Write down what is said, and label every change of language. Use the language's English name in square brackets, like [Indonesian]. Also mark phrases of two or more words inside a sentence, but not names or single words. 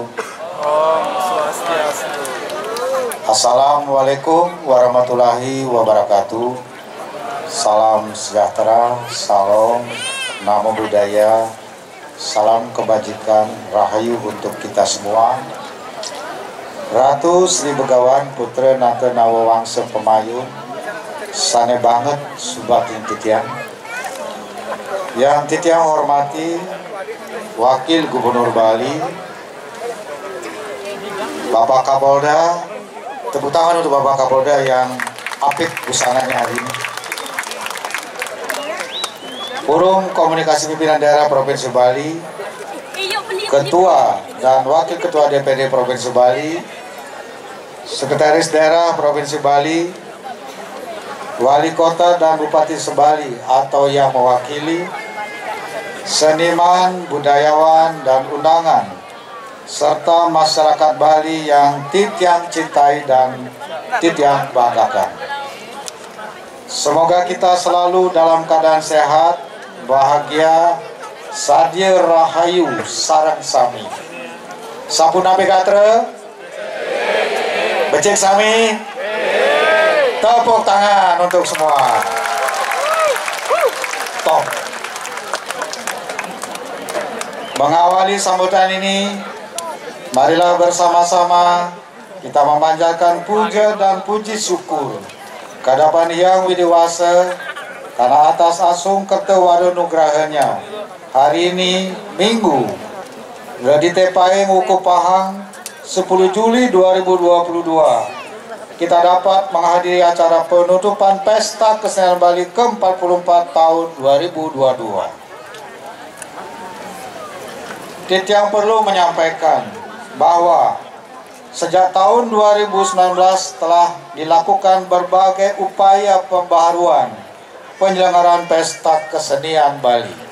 [Balinese] Om Swastiastu. [Arabic] السلام عليكم ورحمة الله وبركاته. [Indonesian] Salam sejahtera, salam, [Pali] namo buddhaya, [Indonesian] salam kebajikan, rahayu untuk kita semua. [Balinese] Ratu Sri Begawan Putra Nata Nawawangsa Pemayun, sane banget subatin titiang. [Indonesian] Yang titiang hormati Wakil Gubernur Bali, Bapak Kapolda. Tepuk tangan untuk Bapak Kapolda yang apik busananya hari ini. Forum Komunikasi Pimpinan Daerah Provinsi Bali, Ketua dan Wakil Ketua DPD Provinsi Bali, Sekretaris Daerah Provinsi Bali, Wali Kota dan Bupati Sebali atau yang mewakili, seniman, budayawan, dan undangan, serta masyarakat Bali yang titiang cintai dan titiang banggakan. Semoga kita selalu dalam keadaan sehat, bahagia, [Balinese] sadia rahayu sareng sami. Sampun api katre? Becek sami? [Indonesian] Tepuk tangan untuk semua. Top. Mengawali sambutan ini, marilah bersama-sama kita memanjatkan puja dan puji syukur kehadapan Hyang Widiwasa karena atas asung kertewado nugrahanya hari ini Minggu di Tepae Nguku Pahang 10 Juli 2022 kita dapat menghadiri acara penutupan Pesta Kesenian Bali ke-44 tahun 2022. Titiang perlu menyampaikan bahwa sejak tahun 2019 telah dilakukan berbagai upaya pembaharuan penyelenggaraan Pesta Kesenian Bali.